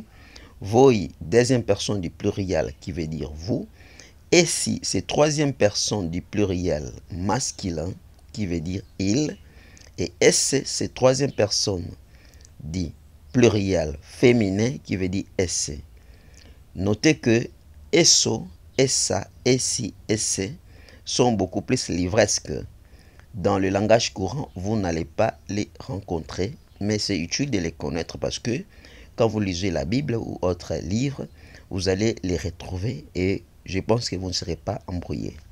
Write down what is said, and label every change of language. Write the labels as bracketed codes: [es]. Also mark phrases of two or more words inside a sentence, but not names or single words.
[fr] Voi, deuxième personne du pluriel qui veut dire vous. Essi, c'est troisième personne du pluriel masculin qui veut dire il. Et esse, c'est troisième personne du pluriel féminin qui veut dire esse. Notez que [it] esso, essa, essi, esse [fr] sont beaucoup plus livresques. Dans le langage courant, vous n'allez pas les rencontrer, mais c'est utile de les connaître parce que quand vous lisez la Bible ou autres livres, vous allez les retrouver et je pense que vous ne serez pas embrouillés.